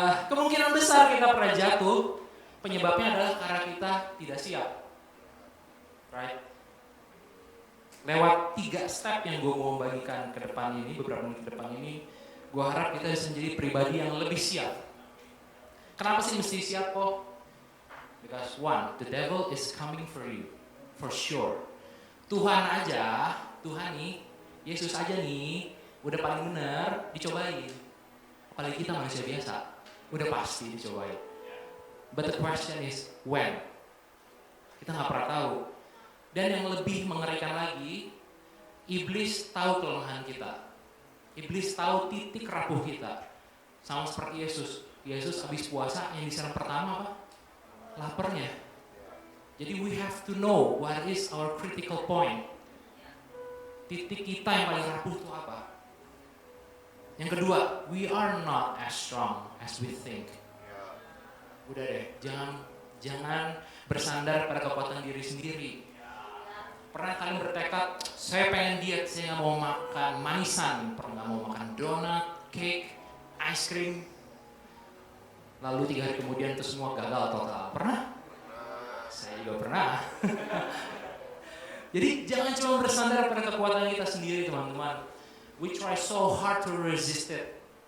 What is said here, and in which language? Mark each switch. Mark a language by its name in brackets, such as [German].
[Indonesian] Kemungkinan besar kita pernah jatuh. Penyebabnya adalah karena kita tidak siap. [English] Right? [Indonesian] Lewat 3 step yang gue mau bagikan ke depan ini, beberapa menit ke depan ini, gue harap kita bisa menjadi pribadi yang lebih siap. Kenapa sih mesti siap kok? [English] Because one, the devil is coming for you, for sure. [Indonesian] Tuhan nih, Yesus aja nih, udah paling benar dicobain. Apalagi kita manusia biasa, udah pasti dicobain. [English] But the question is when? [Indonesian] Kita nggak pernah tahu. Dan yang lebih mengerikan lagi, iblis tahu kelemahan kita. Iblis tahu titik rapuh kita. Sama seperti Yesus. Yesus habis puasa yang diserang pertama apa? Laparnya. Jadi [English] we have to know what is our critical point. [Indonesian] Titik kita yang paling rapuh itu apa? Yang kedua, [English] we are not as strong as we think. [Indonesian] Udah deh, jangan bersandar pada kekuatan diri sendiri. Pernah kalian bertekad, saya pengen diet, saya nggak mau makan manisan, pernah nggak mau makan donat, cake, ice cream. Lalu 3 hari kemudian itu semua gagal total. Pernah? Saya juga pernah. Jadi jangan cuma bersandar pada kekuatan kita sendiri, teman-teman. [English] We try so hard to resist it.